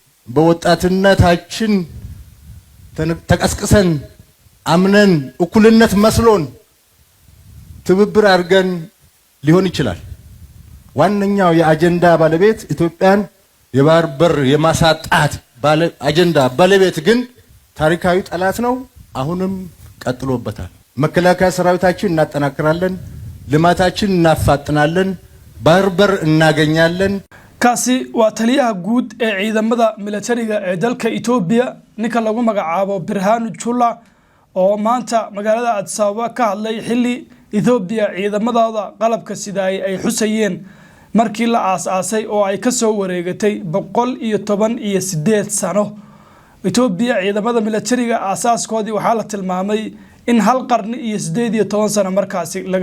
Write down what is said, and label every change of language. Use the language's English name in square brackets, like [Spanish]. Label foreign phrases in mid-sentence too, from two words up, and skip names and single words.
[Amharic] በወጣትነታችን ተቀስቅሰን አምነን እኩልነት መስሎን ትብብር አድርገን ሊሆን ይችላል ዋንኛው የአጀንዳ ባለቤት ኢትዮጵያን የባህር በር የማሳጣት አጀንዳ ባለቤት ግን ታሪካዊ ጠላት ነው አሁንም ቀጥሎበታል መከላከያ ሰራዊታችን እናጠናክራለን ልማታችን እናፋጥናለን ባህር በር እናገኛለን [Somali] kaasi waa taliyaha guud ee ciidamada militariga ee dalka Ethiopia ninka lagu magacaabo Birhanu Jula oo maanta magaalada Addis Ababa ka hadlay xilli Ethiopia ciidamadooda qalabka sida ay xusayeen markii la aasaasay oo ay ka soo wareegatay 118 sano Ethiopia ciidamada militariga aasaaskoodii waxa la tilmaamay in hal qarni iyo 18 sano markaasi laga